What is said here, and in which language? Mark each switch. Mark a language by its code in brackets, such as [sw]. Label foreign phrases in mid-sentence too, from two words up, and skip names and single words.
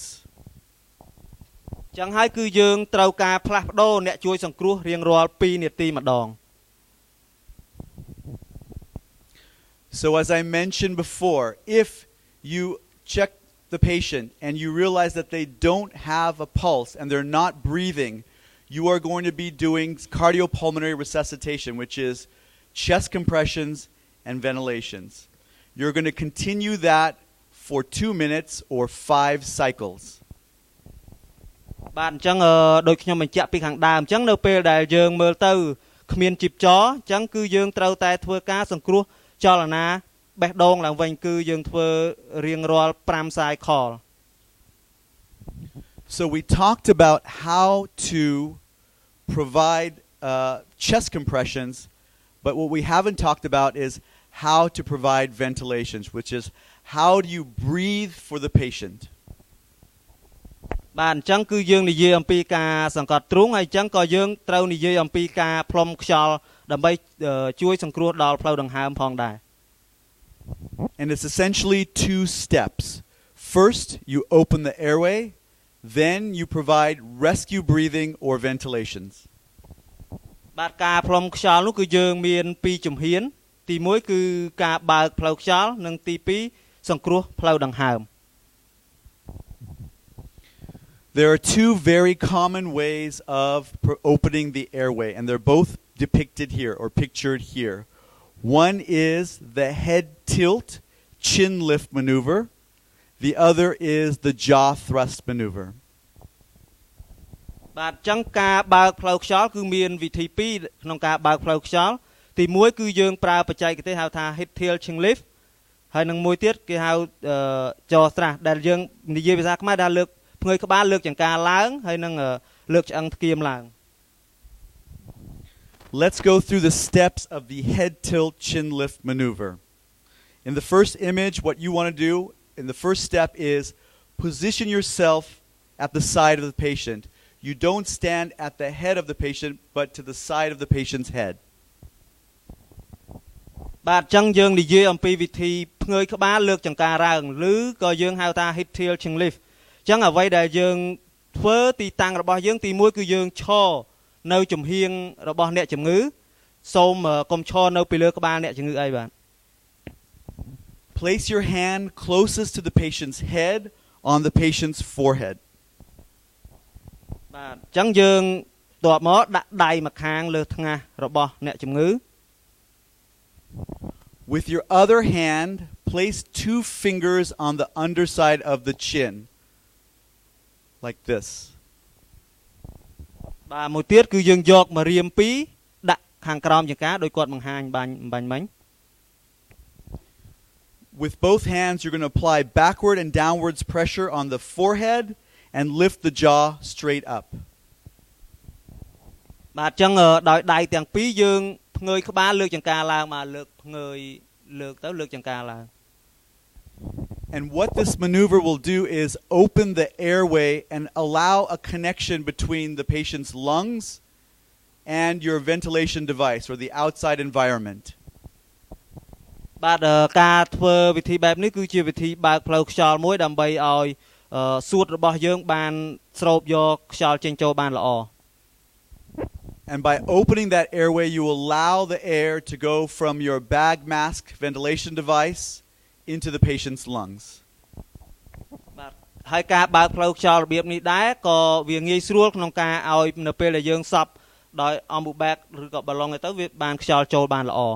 [km] ចឹងហើយគឺយើងត្រូវការផ្លាស់ប្ដូរអ្នកជួយសង្គ្រោះរៀងរាល់2នាទីម្ដង [en] So as I mentioned before, if you check the patient and you realize that they don't have a pulse and they're not breathing, you are going to be doing cardiopulmonary resuscitation, which is chest compressions, and ventilations. You're going to continue that for 2 minutes or 5 cycles. [km] បាទអញ្ចឹងដូចខ្ញុំបញ្ជាក់ពីខាងដើមអញ្ចឹងនៅពេលដែលយើងមើលទៅគ្មានជីបចរអញ្ចឹងគឺយើងត្រូវតែធ្វើការសង្គ្រោះចលនាបេះដូងឡើងវិញគឺយើងធ្វើរៀងរាល់5 cycle. [en] So we talked about how to provide chest compressions, but what we haven't talked about is how to provide ventilations, which is how do you breathe for the patient. [km] បាទអញ្ចឹងគឺយើងនិយាយអំពីការសង្កត់ទ្រូងហើយអញ្ចឹងក៏យើងត្រូវនិយាយអំពីការផ្លុំខ្យល់ដើម្បីជួយសង្គ្រោះដល់ផ្លូវដង្ហើមផងដែរ [en] And it's essentially 2 steps. First, you open the airway, then you provide rescue breathing or ventilations. [km] បាទការផ្លុំខ្យល់នោះគឺយើងមាន2ជំហានទី1គឺការបើកផ្លូវខ្យល់និងទី2សង្គ្រោះផ្លូវដង្ហើម [en] There are 2 very common ways of opening the airway, and they're both depicted here or pictured here. One is the head tilt, chin lift maneuver. The other is the jaw thrust maneuver. [km] បាទអញ្ចឹងការបើកផ្លូវខ្យល់គឺមានវិធី2ក្នុងការបើកផ្លូវខ្យល់ទី1គឺយើងប្រើបច្ចេកទេសហៅថា [en] head tilt chin lift [km] ហើយនឹងមួយទៀតគេហៅ [en] jaw thrust [km] ដែលយើងនិយាយភាសាខ្មែរថាលើកផ្ងើយក្បាលលើកចង្កាឡើងហើយនឹងលើកឆ្អឹងថ្គាមឡើង [en] Let's go through the steps of the head tilt chin lift maneuver. In the first image, what you want to do in the first step is position yourself at the side of the patient. You don't stand at the head of the patient, but to the side of the patient's head. [km] បាទអញ្ចឹងយើងនិយាយអំពីវិធីផ្ងើយក្បាលលើកចង្កាឡើងឬក៏យើងហៅថា [en] head tilt chin lift [km] អញ្ចឹងអ្វីដែលយើងធ្វើទីតាំងរបស់យើងទី1គឺយើងឈរនៅចំហៀងរបស់អ្នកជំងឺសូមកុំឈរនៅពីលើក្បាលអ្នកជំងឺអីបាទ [en] Place your hand closest to the patient's head on the patient's forehead. [km] បាទអញ្ចឹងយើងតបមកដាក់ដៃម្ខាងលើថ្ងាសរបស់អ្នកជំងឺ [en] With your other hand, place 2 fingers on the underside of the chin. Like this. [km] បាទមួយទៀតគឺយើងយកមករៀម2ដាក់ខាងក្រោមចង្កាដោយគាត់បង្ហាញបាញ់មិញ [en] With both hands, you're going to apply backward and downwards pressure on the forehead and lift the jaw straight up. [km] បាទអញ្ចឹងដោយដៃទាំងពីរយើងផ្ងើយក្បាលលើកចង្កាឡើងមកលើកផ្ងើយលើកទៅលើកចង្កាឡើង [en] And what this maneuver will do is open the airway and allow a connection between the patient's lungs and your ventilation device or the outside environment. [km] បាទការធ្វើវិធីបែបនេះគឺជាវិធីបើកផ្លូវខ្យល់មួយដើម្បីឲ្យសួតរបស់យើងបានស្រូបយកខ្យល់ចេញចូលបានល្អ [en] And by opening that airway, you allow the air to go from your bag mask ventilation device into the patient's lungs. [km] បាទហើយការបើកផ្លូវខ្យល់របៀបនេះដែរក៏វាងាយស្រួលក្នុងការឲ្យនៅពេលដែលយើងសប់ដោយអំបូបែកឬក៏បាឡុងទៅវាបានខ្យល់ចូលបានល្អ